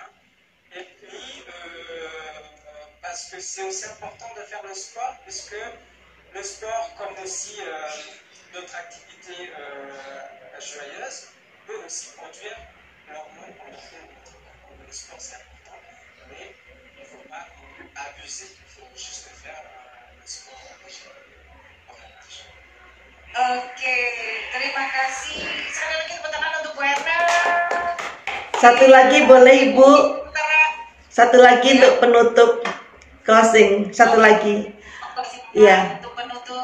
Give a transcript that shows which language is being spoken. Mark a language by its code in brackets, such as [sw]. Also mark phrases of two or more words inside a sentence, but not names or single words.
[fr] Et puis, parce que c'est aussi important de faire le sport, puisque le sport, comme aussi d'autres activités joyeuses, peut aussi produire l'hormone endorphine. Le sport, c'est important, mais il ne faut pas abuser, il faut juste faire le sport léger. [id] Oke, terima kasih. Sekali lagi tepuk tangan untuk Bu Erna. Satu lagi boleh Ibu? Satu lagi Ya. Untuk penutup closing. Satu lagi. Iya. Untuk penutup.